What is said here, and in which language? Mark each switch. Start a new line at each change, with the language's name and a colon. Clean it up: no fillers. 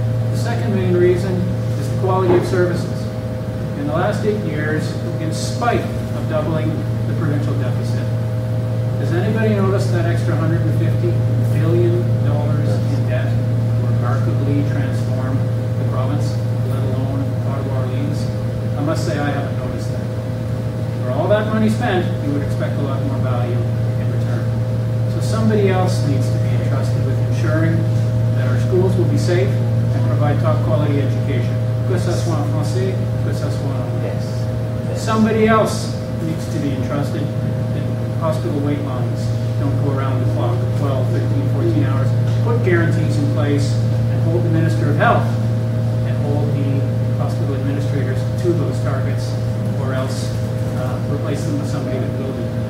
English: The second main reason is the quality of services. In the last 8 years, in spite of doubling the provincial deficit, has anybody noticed that extra $150 billion in debt remarkably transformed the province, let alone Ottawa Orleans? I must say I haven't noticed that. For all that money spent, you would expect a lot more value in return. So somebody else needs to be entrusted with ensuring that our schools will be safe and provide top quality education.
French: Que ça soit en français, que ça soit en anglais.
English: Somebody else needs to be entrusted that hospital wait lines don't go around the clock, 12, 13, 14 hours. Put guarantees in place and hold the Minister of Health and hold the hospital administrators to those targets, or else replace them with somebody that will do.